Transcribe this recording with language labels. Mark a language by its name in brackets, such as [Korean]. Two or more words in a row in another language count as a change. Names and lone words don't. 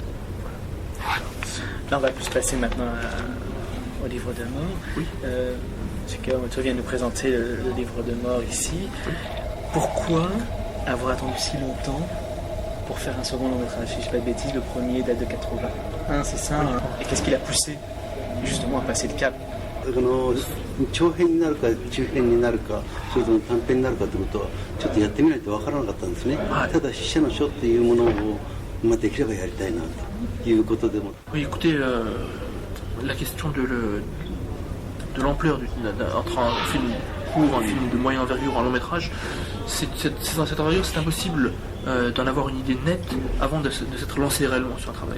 [French] Là, on va plus passer maintenant au livre de mort. Oui. Tu viens de nous présenter le livre de mort ici. Oui. Pourquoi avoir attendu si longtemps pour faire un second long métrage? Si je ne dis pas de bêtises, le premier date de 81, c'est ça, hein. Et qu'est-ce qui l'a poussé justement à passer le cap? [Japanese] 長編になるか中編になるかそれとも短編になるかということはちょっとやってみないと分からなかったんですね、はい、ただ死者の書っていうものを、できればやりたいなということでも。 [French] Oui, écoutez, la question de l'ampleur entre un film court, un film de moyenne envergure, un long métrage, dans cette envergure, c'est impossible d'en avoir une idée nette avant de s'être lancé réellement sur un travail.